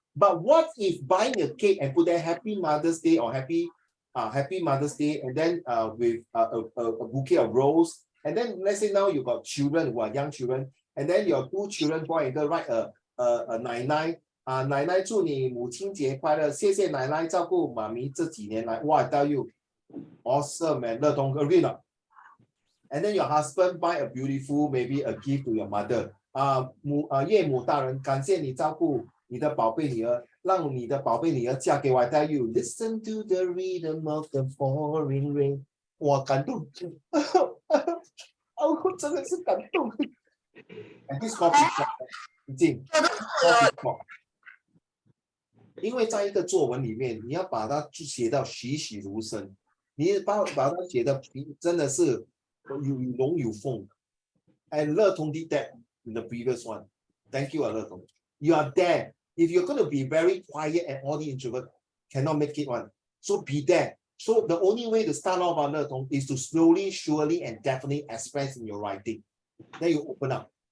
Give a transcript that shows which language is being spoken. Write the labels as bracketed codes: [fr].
[en] But what if buying a cake and put there Happy Mother's Day or Happy Mother's Day, and then with a bouquet of rose, and then let's say now you got children who are young children, and then your 2 children, boy and girl, write a [zh] 奶奶 奶奶祝你母亲节快乐，谢谢奶奶照顾妈咪这几年来。 [en] 哇 I tell you, awesome man, 乐同 agree not? And then your husband buy a beautiful, maybe a gift to your mother. [zh] 岳母大人，感谢你照顾你的宝贝女儿，让你的宝贝女儿嫁给我。 [en] I tell you, listen to the rhythm of the pouring rain. [zh] 我感动，我真的是感动。 [en] And this coffee shop， [zh] 已经 coffee shop，因为在一个作文里面，你要把它写到栩栩如生，你把它写的真的是有龙有凤。 [en] And 乐彤 did that in the previous one. Thank you, 乐彤。 You are there. If you're going to be very quiet and all the introvert cannot make it one, so be there. So the only way to start off on 乐彤 is to slowly, surely, and definitely express in your writing. Then you open up.